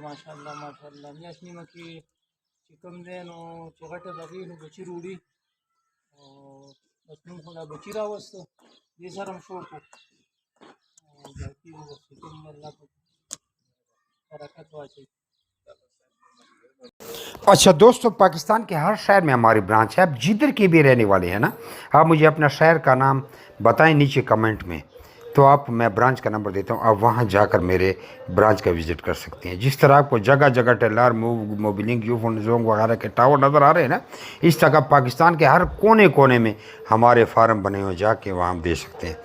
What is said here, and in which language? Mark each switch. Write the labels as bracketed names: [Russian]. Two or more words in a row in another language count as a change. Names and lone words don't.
[Pashto] ماشاءالله میاشت نیمه کې چې کوم دی نو چې غټه دغې نو بچي وروړي او بس موږ خو دا بچي راوسته، دې سره هم شوق وو او باقي بس چې کوم دی الله پکې برکت واچوي. [Urdu] اچھا دوستو، پاکستان کے ہر شہر میں ہماری برانچ ہے. آپ جدھر کے بھی رہنے والے ہیں نا، آپ مجھے اپنا شہر کا نام بتائیں نیچے کمنٹ میں، تو میں برانچ کا نمبر دیتا ہوں، آپ وہاں جاکر میرے برانچ کا وزٹ کر سکتے ہیں. جس طرح آپ کو جگہ جگہ ٹیلر موبلنگ یوفون جونگ وغیرہ کے ٹاور نظر آ رہے ہیں نا، اس طرح پاکستان کے ہر کونے کونے میں ہمارے فارم بنے ہوئے، جاکے وہاں ہم دے سکتے ہیں.